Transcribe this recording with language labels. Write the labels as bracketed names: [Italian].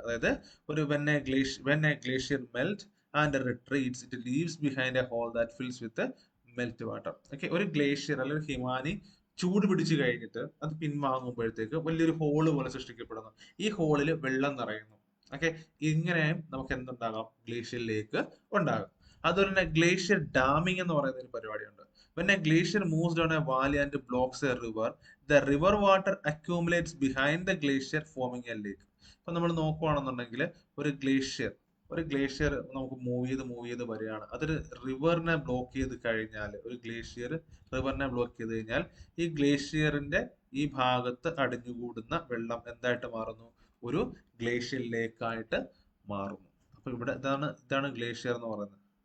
[Malayalam] അതായത് ഒരു [English] When a glacier melt and retreats it leaves behind a hole that fills with melt water. [Malayalam] Okay, ഒരു glacier അല്ലെങ്കിൽ ഹിമാനി ചൂട് പിടിച്ചു കഴിഞ്ഞിട്ട് അത് പിൻവാങ്ങുമ്പോഴത്തേക്ക് വലിയൊരു ഹോള് പോലെ സൃഷ്ടിക്കപ്പെടുന്നു. ഈ ഹോളിൽ വെള്ളം നിറയുന്നു. ഓക്കെ, ഇങ്ങനെയും നമുക്ക് എന്തുണ്ടാകാം? ഗ്ലേഷ്യർ ലേക്ക് ഉണ്ടാകും. അതുപോലെ തന്നെ ഗ്ലേഷ്യർ ഡാമിംഗ് എന്ന് പറയുന്ന ഒരു പരിപാടിയുണ്ട്. [English] When a glacier moves down a valley and blocks a river, the river water accumulates behind the glacier, forming a lake. [Malayalam] ഇപ്പൊ നമ്മൾ നോക്കുകയാണെന്നുണ്ടെങ്കിൽ ഒരു ഗ്ലേഷ്യർ നമുക്ക് മൂവ് ചെയ്ത് വരികയാണ്. അതൊരു റിവറിനെ ബ്ലോക്ക് ചെയ്ത് കഴിഞ്ഞാൽ, ഒരു ഗ്ലേഷ്യർ റിവറിനെ ബ്ലോക്ക് ചെയ്ത് കഴിഞ്ഞാൽ ഈ ഗ്ലേഷ്യറിന്റെ ഈ ഭാഗത്ത് അടിഞ്ഞുകൂടുന്ന വെള്ളം എന്തായിട്ട് മാറുന്നു? ഒരു ഗ്ലേഷ്യർ ലേക്കായിട്ട് മാറുന്നു. അപ്പൊ ഇവിടെ ഇതാണ് ഗ്ലേഷ്യർ എന്ന് പറയുന്നത്.